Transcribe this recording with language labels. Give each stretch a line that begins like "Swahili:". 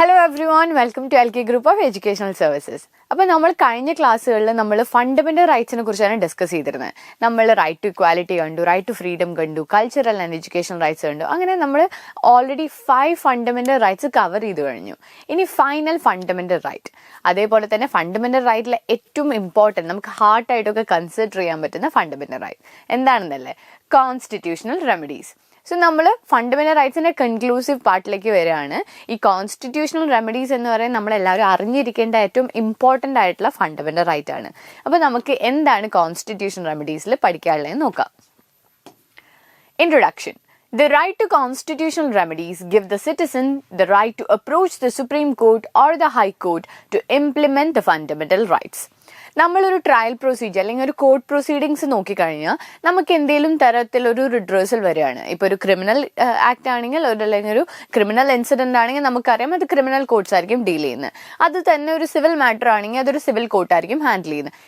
English: everyone, welcome to LK Group of Educational Services.
Malayalam: അപ്പോൾ നമ്മൾ കഴിഞ്ഞ ക്ലാസ്സുകളിൽ നമ്മൾ ഫണ്ടമെന്റൽ റൈറ്റ്സിനെ കുറിച്ചാണ് ഡിസ്കസ് ചെയ്തിരുന്നത്. നമ്മൾ റൈറ്റ് ടു ഇക്വാലിറ്റി കണ്ടു, റൈറ്റ് ടു ഫ്രീഡം കണ്ടു, കൾച്ചറൽ ആൻഡ് എഡ്യൂക്കേഷണൽ റൈറ്റ്സ് കണ്ടു. അങ്ങനെ നമ്മൾ ഓൾറെഡി 5 ഫണ്ടമെന്റൽ റൈറ്റ്സ് കവർ ചെയ്ത് കഴിഞ്ഞു. ഇനി ഫൈനൽ ഫണ്ടമെന്റൽ റൈറ്റ്, അതേപോലെ തന്നെ ഫണ്ടമെന്റൽ റൈറ്റിലെ ഏറ്റവും ഇമ്പോർട്ടൻറ്റ് നമുക്ക് ഹാർട്ടായിട്ടൊക്കെ കൺസിഡർ ചെയ്യാൻ പറ്റുന്ന ഫണ്ടമെന്റൽ റൈറ്റ് എന്താണെന്നല്ലേ? Constitutional remedies. സോ നമ്മൾ ഫണ്ടമെന്റൽ റൈറ്റ്സിന്റെ കൺക്ലൂസീവ് പാർട്ടിലേക്ക് വരികയാണ്. ഈ കോൺസ്റ്റിറ്റ്യൂഷണൽ റെമഡീസ് എന്ന് പറയുന്നത് നമ്മളെല്ലാവരും അറിഞ്ഞിരിക്കേണ്ട ഏറ്റവും ഇമ്പോർട്ടൻ്റ് ആയിട്ടുള്ള ഫണ്ടമെന്റൽ റൈറ്റ് ആണ്. അപ്പോൾ നമുക്ക് എന്താണ് കോൺസ്റ്റിറ്റ്യൂഷണൽ റെമഡീസിൽ പഠിക്കാനുള്ളതെന്ന് നോക്കാം.
English: Introduction. The right to constitutional remedies give the citizen the right to approach the Supreme Court or the High Court to implement the fundamental rights.
Malayalam: നമ്മളൊരു ട്രയൽ പ്രൊസീജിയർ അല്ലെങ്കിൽ ഒരു court proceedings നോക്കിക്കഴിഞ്ഞാൽ നമുക്ക് എന്തെങ്കിലും തരത്തിലൊരു റിഡ്രസൽ വരികയാണ്. ഇപ്പോൾ ഒരു ക്രിമിനൽ ആക്ട് ആണെങ്കിൽ അല്ലെങ്കിൽ ഒരു ക്രിമിനൽ ഇൻസിഡന്റ് ആണെങ്കിൽ നമുക്കറിയാം അത് ക്രിമിനൽ കോർട്ട്സ് ആയിരിക്കും ഡീൽ ചെയ്യുന്നത്. അത് തന്നെ ഒരു സിവിൽ മാറ്റർ ആണെങ്കിൽ അതൊരു സിവിൽ കോർട്ടായിരിക്കും ഹാൻഡിൽ ചെയ്യുന്നത്.